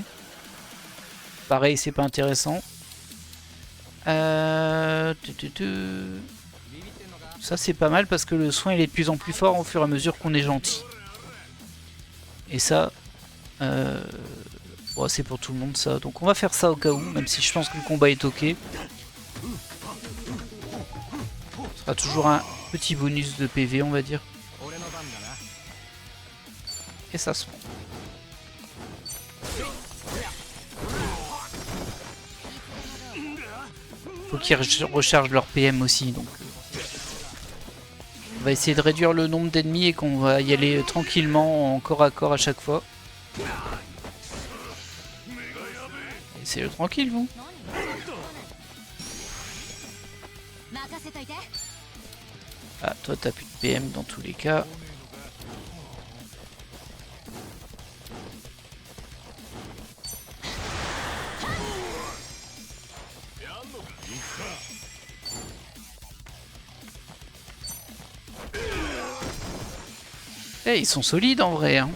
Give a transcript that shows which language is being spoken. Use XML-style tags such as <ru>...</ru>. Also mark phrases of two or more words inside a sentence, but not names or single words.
<fr>Pareil, c'est pas intéressant. Ça c'est pas mal parce que le soin il est de plus en plus fort au fur et à mesure qu'on est gentil. Et ça, bon, c'est pour tout le monde ça. Donc on va faire ça au cas où, même si je pense que le combat est ok. Ce sera toujours un petit bonus de PV on va dire.</fr> <ja>俺の番だな。</ja> <fr>Et ça se prend. Faut qu'ils rechargent leur PM aussi, donc on va essayer de réduire le nombre d'ennemis et qu'on va y aller tranquillement en corps à corps à chaque fois. C'est tranquille vous.</fr> <ja>任せといて。</ja> <fr>Ah toi t'as plus de PM dans tous les cas. Eh, ils sont solides en vrai hein.</fr>